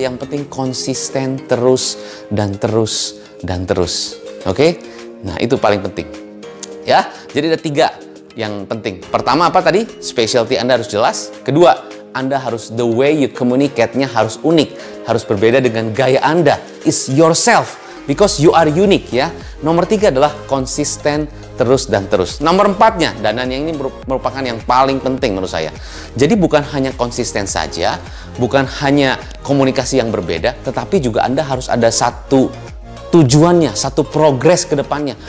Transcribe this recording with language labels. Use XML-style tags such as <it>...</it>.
<id>Yang penting konsisten terus dan terus dan terus. Oke? Nah, itu paling penting. Ya, jadi ada 3 yang penting. Pertama apa tadi? Specialty Anda harus jelas. Kedua, Anda harus</id> <en>the way you communicate-</en> <id>nya harus unik, harus berbeda dengan gaya Anda.</id> <en>Is yourself because you are unique ya.</en> <id>Nomor 3 adalah konsisten terus dan terus. Nomor 4-nya, dan yang ini merupakan yang paling penting menurut saya. Jadi bukan hanya konsisten saja, bukan hanya komunikasi yang berbeda, tetapi juga Anda harus ada satu tujuannya, satu progres ke depannya.</id>